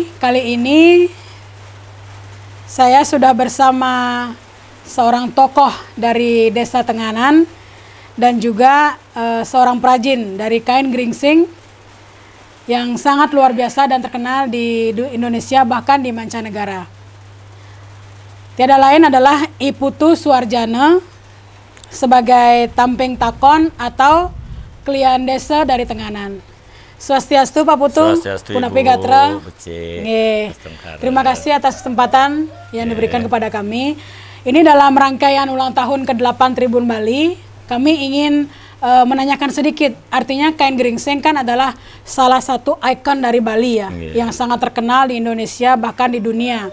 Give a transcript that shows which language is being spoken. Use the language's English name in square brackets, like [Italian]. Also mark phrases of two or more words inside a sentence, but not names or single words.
[Indonesian] Kali ini saya sudah bersama seorang tokoh dari Desa Tenganan dan juga seorang perajin dari kain geringsing yang sangat luar biasa dan terkenal di Indonesia bahkan di mancanegara. Tiada lain adalah I Putu Suarjana sebagai Tamping Takon atau Klian Desa dari Tenganan. [Balinese] Swastiastu Pak Putu, Punapi Gatra. [Indonesian] Terima kasih atas kesempatan yang diberikan kepada kami. Ini dalam rangkaian ulang tahun ke-8 Tribun Bali, kami ingin menanyakan sedikit. Artinya kain geringsing kan adalah salah satu ikon dari Bali ya, yang sangat terkenal di Indonesia bahkan di dunia.